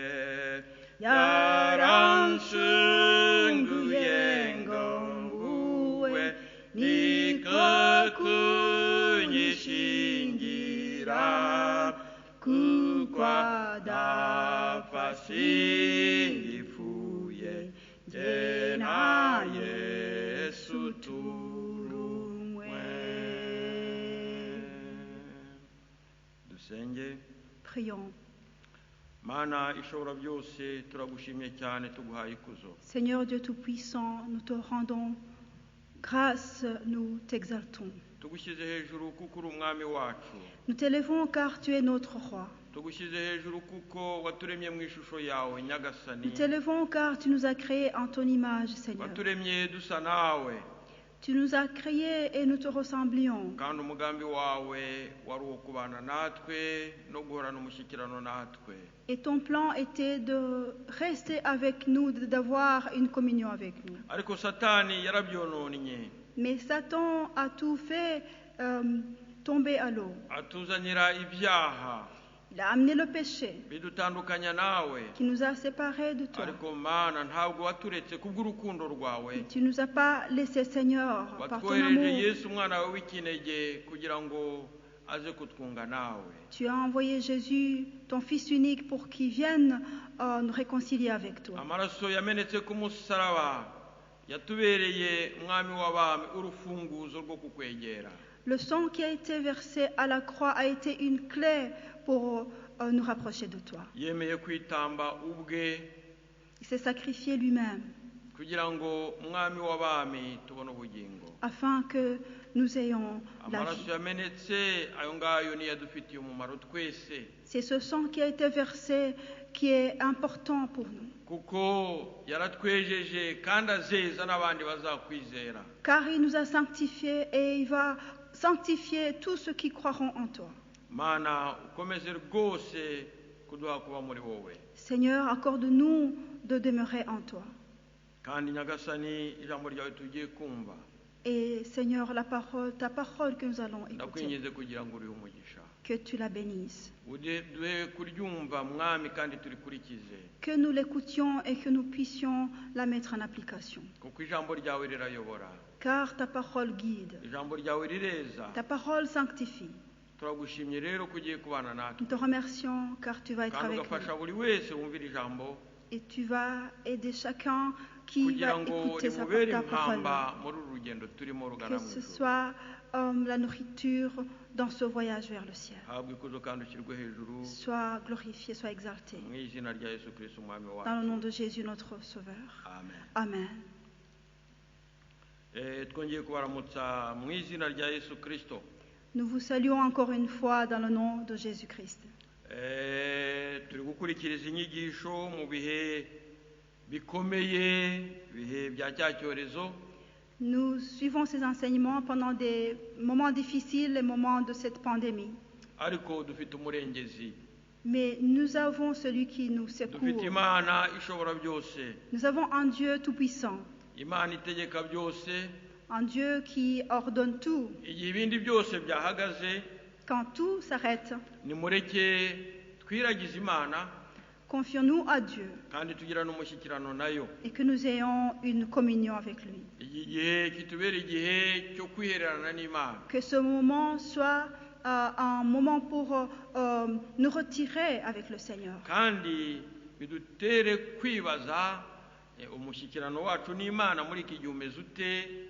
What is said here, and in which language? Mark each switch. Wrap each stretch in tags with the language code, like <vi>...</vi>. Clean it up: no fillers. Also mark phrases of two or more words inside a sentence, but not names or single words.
<rw>Yaranshunguye ngo nguwe, niko kunyishingira, kuko adapfa singipfuye, jye na Yesu turumwe. Dusenge.</rw> <fr>Prions.</fr> <rw>Mana ishobora byose, turagushimye cyane, tuguhaye ikuzo.</rw> <fr>Seigneur Dieu Tout-Puissant, nous te rendons grâce, nous t'exaltons.</fr> <rw>Tugushyize hejuru kuko uri umwami wacu.</rw> <fr>Nous t'élèvons car tu es notre roi.</fr> <rw>Tugushyize hejuru kuko waturemye mu ishusho yawe nyagasani.</rw> <fr>Nous t'élèvons car tu nous as créés en ton image, Seigneur.</fr> <rw>Waturemye dusa nawe.</rw> <fr>Tu nous as créés et nous te ressemblions.</fr> <rw>Kandi umugambi wawe wari uwo kubana natwe no guhorana umushyikirano natwe.</rw> <fr>Et ton plan était de rester avec nous, d'avoir une communion avec nous.</fr> <rw>Ariko Satani yarabyononnye.</rw> <fr>Mais Satan a tout fait tomber à l'eau.</fr> <rw>Atuzanira ibyaha.</rw> <fr>Il a amené le péché</fr> <rw>bidutandukanya nawe.</rw> <fr>qui nous a séparés de toi.</fr> <rw>Ariko Mana ntabwo waturetse kubw'urukundo rwawe.</rw> <fr>Tu ne nous as pas laissé, Seigneur, par ton</fr> <rw>Watwohereje</rw> <fr>amour.</fr> <rw>Yesu umwana wawe w'ikinege kugira ngo aze kutwunga nawe.</rw> <fr>Tu as envoyé Jésus, ton Fils unique, pour qu'il vienne nous réconcilier avec toi.</fr> <rw>Amaraso yamenetse ku musaraba yatubereye umwami w'abami urufunguzo rwo kukwegera.</rw> <fr>Le sang qui a été versé à la croix a été une clé pour nous rapprocher de toi.</fr> <rw>Yemeye kwitamba ubwe</rw> <fr>Il s'est sacrifié lui-même</fr> <rw>kugira ngo umwami w'abami tubone ubugingo.</rw> <fr>afin que nous ayons la</fr> <rw>Amaraso</rw> <fr>vie.</fr> <rw>yamenetse ayo ngayo niyo adufitiye umumaro twese,</rw> <fr>C'est ce sang qui a été versé qui est important pour nous.</fr> <rw>kuko yaratwejeje kandi azeza n'abandi bazakwizera.</rw> <fr>Car il nous a sanctifiés et il va sanctifier tous ceux qui croiront en toi.</fr> <rw>Mana ukomeze rwose kuduha kuba muri wowe.</rw> <fr>Seigneur, accorde-nous de demeurer en toi.</fr> <rw>Kandi nyagasani ijambo ryawe tugiye kumva,</rw> <fr>Et Seigneur, ta parole que nous allons écouter,</fr> <rw>ndakwinginze kugira ngo urihe umugisha.</rw> <fr>que tu la bénisses.</fr> <rw>Duhe kuryumva mwami kandi turikurikize,</rw> <fr>Que nous l'écoutions et que nous puissions la mettre en application.</fr> <rw>kuko ijambo ryawe rirayobora,</rw> <fr>Car ta parole guide,</fr> <rw>ijambo ryawe rireza.</rw> <fr>ta parole sanctifie.</fr> <rw>Turagushimye rero ko ugiye kubana natwe</rw> <fr>Nous te remercions car tu vas être</fr> <rw>kandi</rw> <fr>avec</fr> <rw>ugafasha</rw> <fr>nous.</fr> <rw>buri wese wumvira ijambo</rw> <fr>Et tu vas aider chacun qui</fr> <rw>kugira</rw> <fr>va</fr> <rw>ngo</rw> <fr>écouter</fr> <rw>rimubere</rw> <fr>ta parole.</fr> <rw>impamba muri uru rugendo turimo rugana</rw> <fr>Que</fr> <rw>mu</rw> <fr>ce</fr> <rw>ijuru.</rw> <fr>soit la nourriture dans ce voyage vers le ciel.</fr> <rw>habwa ikuzo kandi ushyirwe hejuru</rw> <fr>Sois glorifié, sois exalté.</fr> <rw>mu izina rya Yesu Kristo umwami</rw> <fr>Dans le</fr> <rw>wacu,</rw> <fr>nom de Jésus, notre Sauveur.</fr> <rw>amen.</rw> <fr>Amen.</fr> <rw>Twongeye kubaramutsa mu izina rya Yesu Kristo.</rw> <fr>Nous vous saluons encore une fois dans le nom de Jésus-Christ.</fr> <rw>Turi gukurikiriza inyigisho mu bihe bikomeye, ibihe bya cya cyorezo.</rw> <fr>Nous suivons ces enseignements pendant des moments difficiles, les moments de cette pandémie.</fr> <rw>Ariko dufite umurengezi,</rw> <fr>Mais nous avons celui qui nous</fr> <rw>dufite</rw> <fr>secourt.</fr> <rw>Imana ishobora byose,</rw> <fr>Nous avons un Dieu tout-puissant,</fr> <rw>Imana itegeka byose.</rw> <fr>un Dieu qui ordonne tout.</fr> <rw>Igihe ibindi byose byahagaze,</rw> <fr>Quand tout s'arrête,</fr> <rw>nimureke twiragize Imana</rw> <fr>confions-nous à Dieu</fr> <rw>kandi tugira n'umushyikirano nayo.</rw> <fr>et que nous ayons une communion avec lui.</fr> <rw>Iki gihe kitubera igihe cyo kwihererana n'Imana,</rw> <fr>Que ce moment soit un moment pour nous retirer avec le Seigneur.</fr> <rw>kandi bidutere kwibaza umushyikirano wacu n'Imana muri iki gihe umeze ute.</rw>